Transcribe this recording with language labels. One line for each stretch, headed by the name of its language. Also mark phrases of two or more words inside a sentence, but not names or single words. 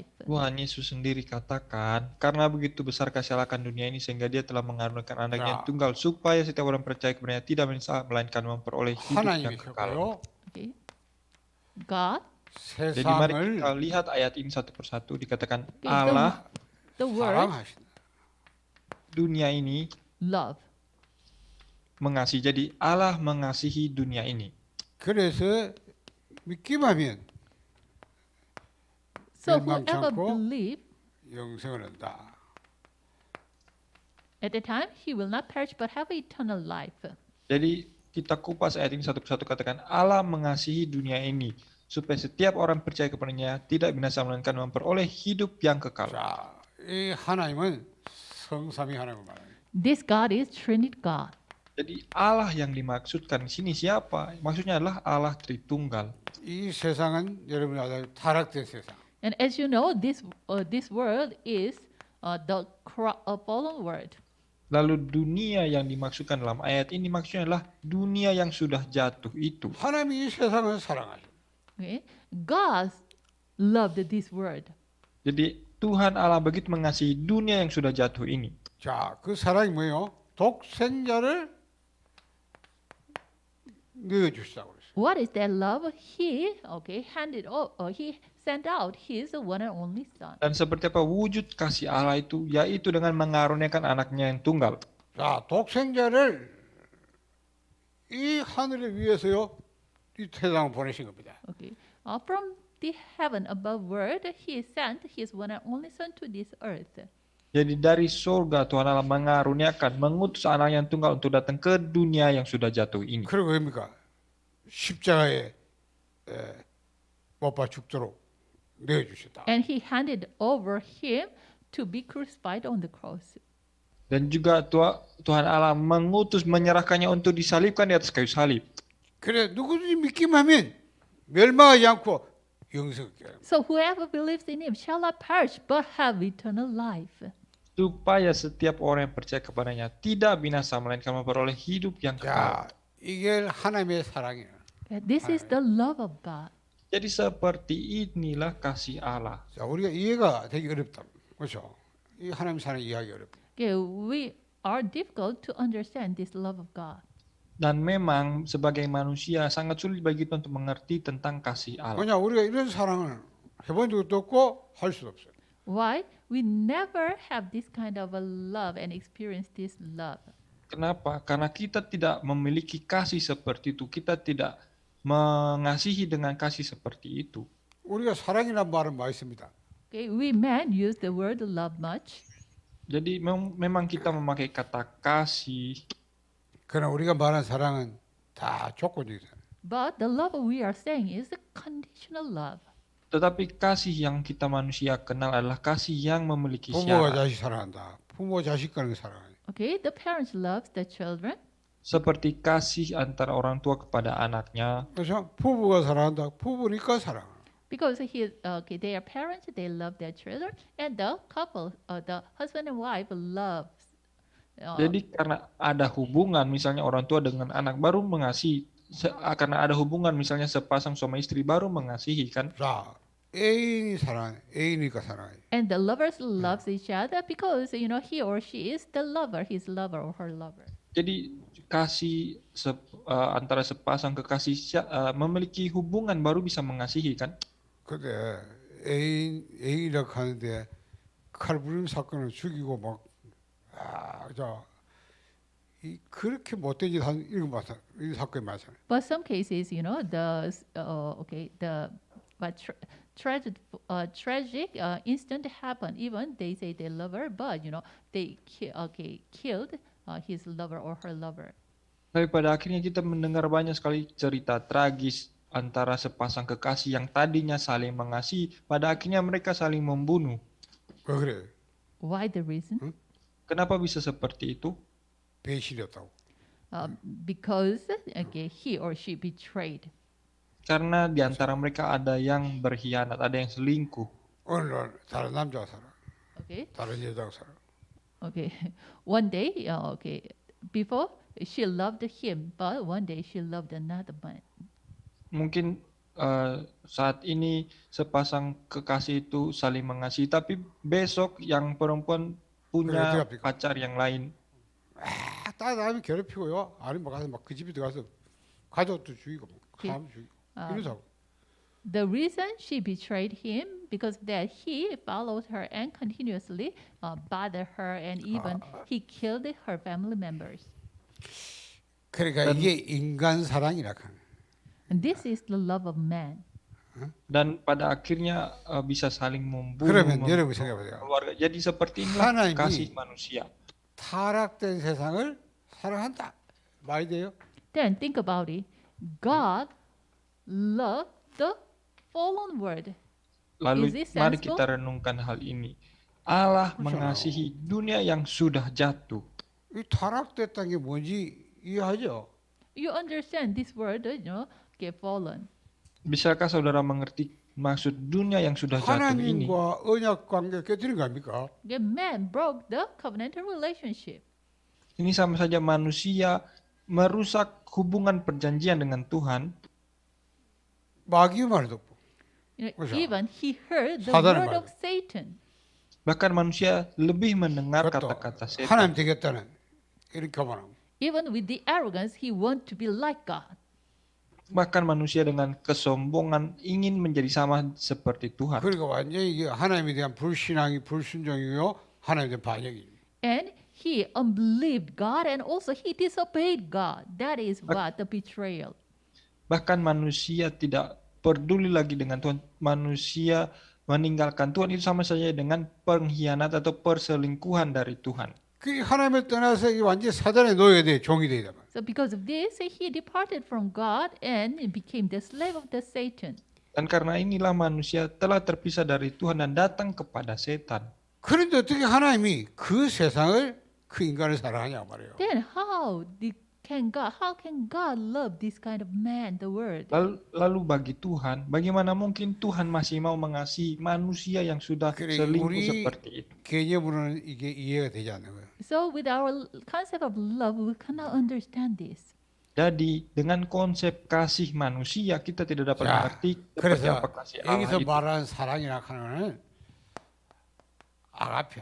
Indonesian: Tuhan Yesus sendiri katakan, karena begitu besar kasih Allah akan dunia ini sehingga dia telah mengaruniakan anaknya yang tunggal supaya setiap orang percaya kepadanya tidak menyesal melainkan memperoleh hidup yang kekal.
English: Okay, God,
Indonesian: Jadi mari
Korean: 세상을
Indonesian: kita lihat ayat ini satu persatu. Dikatakan okay, Allah
English: the word
Korean: 사랑하신다.
Indonesian: dunia ini
English: love.
Indonesian: mengasihi. Jadi Allah mengasihi dunia ini.
Korean: 그래서 믿기만 하면 So 멸망치 whoever 않고 believe 영생을 얻다.
English: at the time he will not perish but have eternal life.
Indonesian: Jadi kita kupas ayat ini satu persatu. Katakan Allah mengasihi dunia ini supaya setiap orang percaya kepadanya tidak binasa melainkan memperoleh hidup yang kekal.
Korean: 자, 이 하나님은 성삼위 하나님을 말해요.
English: This God is Trinity God.
Indonesian: Jadi Allah yang dimaksudkan di sini siapa? Maksudnya adalah Allah Tritunggal.
Korean: 이 세상은 여러분이 알다시피 타락된 세상.
English: And as you know, this world is the fallen world.
Indonesian: Lalu dunia yang dimaksudkan dalam ayat ini maksudnya adalah dunia yang sudah jatuh itu.
Korean: 하나님이 이 세상을 사랑하셔.
English: Okay? God loved this world.
Indonesian: Jadi Tuhan Allah begitu mengasihi dunia yang sudah jatuh ini.
Korean: 자, 그 사랑이 뭐예요? 독생자를 내어주시다고 그랬어요.
English: What is that love? He sent out his one and only son.
Indonesian: Dan seperti apa wujud kasih Allah itu? Yaitu dengan mengaruniakan anaknya yang tunggal.
Korean: 자, 독생자를 이 하늘에 위해서요, 이 세상을 보내신 겁니다.
English: Okay. From the heaven above world, he sent his one and only son to this earth.
Indonesian: Jadi dari surga Tuhan Allah mengaruniakan, mengutus anak yang tunggal untuk datang ke dunia yang sudah jatuh ini.
Korean: 그리고 뭡니까? 십자가에 못 박 죽도록 내어주셨다.
English: And he handed over him to be crucified on the cross.
Indonesian: Dan juga Tuhan Allah mengutus menyerahkannya untuk disalibkan di atas kayu salib.
Korean: 그래 누구든지 믿기만 하면 멸망하지 않고 영생하게 합니다.
English: So whoever believes in him shall not perish but have eternal life.
Indonesian: Supaya setiap orang yang percaya kepadanya tidak binasa melainkan memperoleh hidup yang kekal.
Korean: 자, 이게 하나님의 사랑이에요.
English: This is the love of God.
Indonesian: Jadi seperti inilah kasih Allah.
Korean: 자, 우리가 이해가 되기 어렵다. 그렇죠? 이 하나님 사랑 이해하기 어렵다.
English: Okay, we are difficult to understand this love of God.
Indonesian: Dan memang sebagai manusia sangat sulit bagi kita untuk mengerti tentang kasih Allah.
Korean: 왜냐 우리가 이런 사랑을 해본 적도 없고 할 수도 없어요.
English: Why? We never have this kind of a love and experience this love.
Indonesian: Kenapa? Karena kita tidak memiliki kasih seperti itu. Kita tidak mengasihi dengan kasih seperti itu.
Korean: 우리가 사랑이라는 말은 많이 씁니다.
English: Okay, we men use the word love much,
Indonesian: Jadi memang kita memakai kata kasih,
Korean: 그러나 우리가 말하는 사랑은 다 조건적이잖아요.
English: but the love we are saying is a conditional love.
Indonesian: tetapi kasih yang kita manusia kenal adalah kasih yang memiliki
Korean: 부모가
Indonesian: syarat.
Korean: 자식 사랑한다. 부모 자식 간의 사랑하니.
English: Okay, the parents loves the children,
Indonesian: Seperti kasih antara orang tua kepada anaknya,
Korean: 그렇죠? 부부가 사랑한다. 부부니까 사랑.
English: because they are parents, they love their children, and the couple, the husband and wife loves.
Indonesian: jadi karena ada hubungan misalnya orang tua dengan anak baru mengasihi, karena ada hubungan misalnya sepasang suami istri baru mengasihi kan.
Korean: 자, 애인이 사랑해. 애인이니까 사랑해.
English: And the lovers loves each other because he or she is the lover, his lover or her lover.
Indonesian: Jadi kasih antara sepasang kekasih memiliki hubungan baru bisa mengasihi kan.
Korean: 근데 애인이라고 하는데 칼부림 사건을 죽이고 막 그렇게 못된 짓 한 이런 이 사건이 많잖아요.
English: But some cases, tragic incident happened. Even they say they love her, but they killed his lover or her lover.
Indonesian: Tapi pada akhirnya kita mendengar banyak sekali cerita tragis antara sepasang kekasih yang tadinya saling mengasihi, pada akhirnya mereka saling membunuh.
Korean: 왜 그래?
English: Why the reason?
Indonesian: Kenapa bisa seperti itu?
Korean: 배신이었다고.
English: Because he or she betrayed.
Indonesian: Karena di antara mereka ada yang berkhianat, ada yang selingkuh.
Korean: 어느 날 다른 남자가 살아. Okay. 다른 여자가 살아. Okay.
English: One day, before she loved him, but one day she loved another man.
Indonesian: Mungkin saat ini sepasang kekasih itu saling mengasihi, tapi besok yang perempuan punya pacar yang lain.
Korean: 따라다니면 괴롭히고요. 아니면 가서 막 그 집에 들어가서 가족도 죽이고 사람 죽이고 이러자고.
English: The reason she betrayed him because that he followed her and continuously bothered her and even he killed her family members.
Korean: 그러니까 이게 인간 사랑이라 하는.
English: And this is the love of man.
Indonesian: Dan pada akhirnya bisa saling membunuh.
Korean: 그러면 여러분 생각해보세요.
Indonesian: Keluarga. Jadi seperti inilah
Korean: 하나님이
Indonesian: kasih manusia.
Korean: 타락된 세상을 사랑한다. 말이 돼요?
English: Then think about it. God loved the fallen world.
Indonesian: Lalu
English: Is it
Indonesian: mari
English: sensible?
Indonesian: kita renungkan hal ini. Allah mengasihi dunia yang sudah jatuh.
Korean: 이 타락됐다는 게 뭔지 이해하죠?
English: You understand this word, okay, fallen.
Indonesian: Bisakah saudara mengerti maksud dunia yang sudah jatuh ini?
Korean: 하나님과 언약 관계 깨뜨린 거 아닙니까?
English: Okay, man broke the covenantal relationship.
Indonesian: Ini sama saja manusia merusak hubungan perjanjian dengan Tuhan.
Korean: 마귀의 말을 듣고 그죠?
English: Even he heard the
Korean: 사단의
English: word
Korean: 말.
English: of Satan.
Indonesian: Bahkan manusia lebih mendengar
Korean: 그것도
Indonesian: kata-kata setan.
Korean: 하나님 되겠다는 이렇게 말하고
English: Even with the arrogance, he want to be like God. Bahkan manusia dengan kesombongan ingin menjadi sama seperti Tuhan. 그러니까 완전히 이게 하나님에 대한 불신앙이 불순종이요 하나님에 대한 반역이에요. And he unbelieved God and also he disobeyed God. That is what the betrayal.
Indonesian: Bahkan manusia tidak peduli lagi dengan Tuhan. Manusia meninggalkan Tuhan itu sama saja dengan pengkhianat atau perselingkuhan dari Tuhan.
Korean: 그 하나님을 떠나서 이 완전히 사단의 노예가 돼 종이 되다.
English: So because of this, he departed from God and became the slave of the Satan.
Indonesian: Dan karena inilah manusia telah terpisah dari Tuhan dan datang kepada setan.
Korean: 그런데 어떻게 하나님이 그 세상을 그 인간을 사랑하냐 말이에요.
English: Then how can God love this kind of man, the world?
Indonesian: Lalu bagi Tuhan, bagaimana mungkin Tuhan masih mau mengasihi manusia yang sudah
Korean: 그래,
Indonesian: selingkuh
Korean: 우리
Indonesian: seperti itu?
Korean: 개념으로는 이게 이해가 되지 않는 거예요.
English: So with our concept of love, we cannot understand this.
Indonesian: Jadi dengan konsep kasih manusia kita tidak dapat
Korean: 자,
Indonesian: mengerti seperti
Korean: 그래서
Indonesian: apa kasih Allah
Korean: 여기서
Indonesian: itu.
Korean: 말하는 사랑이라 하는 거는 아가페.